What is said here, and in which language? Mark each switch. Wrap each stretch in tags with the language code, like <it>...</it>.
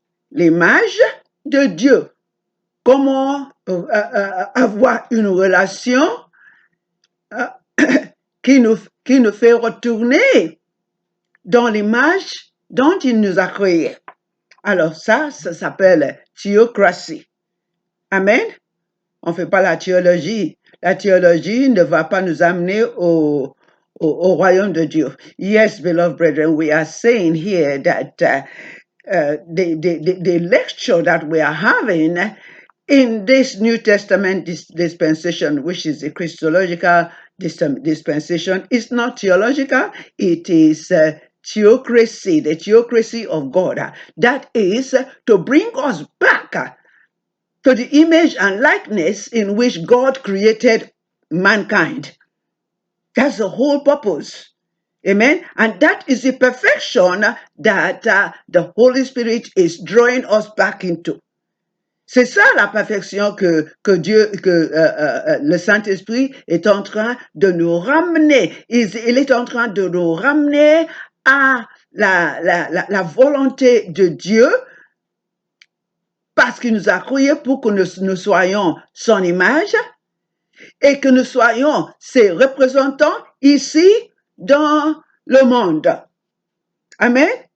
<fr>l'image de Dieu. Comment avoir une relation qui nous fait retourner dans l'image dont il nous a créés. Alors ça s'appelle théocratie. Amen. On ne fait pas la théologie. La théologie ne va pas nous amener au royaume de Dieu.</fr> <en>Yes, beloved brethren, we are saying here that the lecture that we are having in this New Testament dispensation, which is the Christological dispensation, is not theological. It is theocracy, the theocracy of God. That is to bring us back to the image and likeness in which God created mankind. That's the whole purpose. Amen. And that is the perfection that the Holy Spirit is drawing us back into.</en> <fr>C'est ça la perfection que le Saint-Esprit est en train de nous ramener. Il est en train de nous ramener à la volonté de Dieu, parce qu'il nous a créés pour que nous soyons son image et que nous soyons ses représentants ici dans le monde. Amen.</fr>